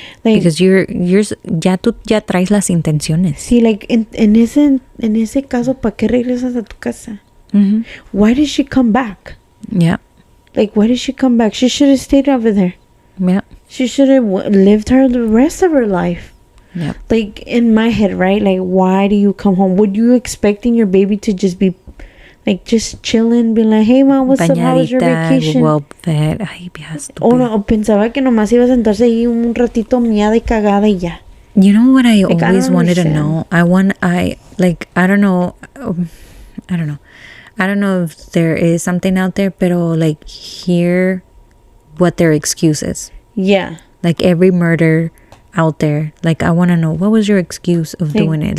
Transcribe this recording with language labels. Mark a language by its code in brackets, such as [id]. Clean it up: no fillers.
[es] because ya tú ya traes las intenciones. Sí, like en ese caso, ¿para qué regresas a tu casa? Mm-hmm. [en] Why did she come back? Yeah. Like, why did she come back? She should have stayed over there. Yeah. She should have lived the rest of her life. Yeah. Like, in my head, right? Like, why do you come home? Would you expecting your baby to just be, like, just chilling, be like, hey, mom, what's up? How was your vacation? Well fed. Ay, [es] O no, pensaba que nomás iba a sentarse ahí un ratito miada y cagada y ya. [en] You know what I always wanted to know? I don't know. I don't know if there is something out there, pero like hear what their excuse is. Yeah. Like every murder out there, like I want to know, what was your excuse of doing it?